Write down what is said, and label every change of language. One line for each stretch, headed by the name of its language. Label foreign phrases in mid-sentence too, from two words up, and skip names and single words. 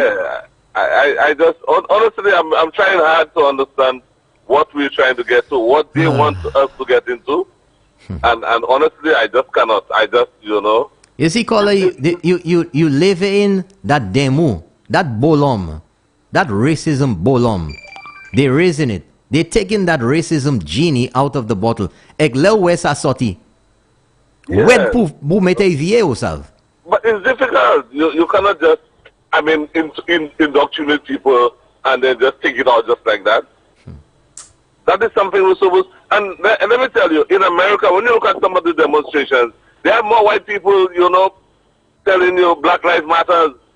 English: Yeah, I just, honestly, I'm trying hard to understand what we're trying to get to, what they want us to get into. And honestly, I just cannot. I just, you know. You see, caller, you live in that demo, that bolom, that racism bolom. They're raising it. They're taking that racism genie out of the bottle. Eglel wesa soti. Wed pou mete vie osav. But it's difficult. You cannot just, I mean, indoctrinate people and then just take it out just like that. That is something we're supposed. And let me tell you, in America, when you look at some of the demonstrations, they have more white people, you know, telling you Black Lives Matters.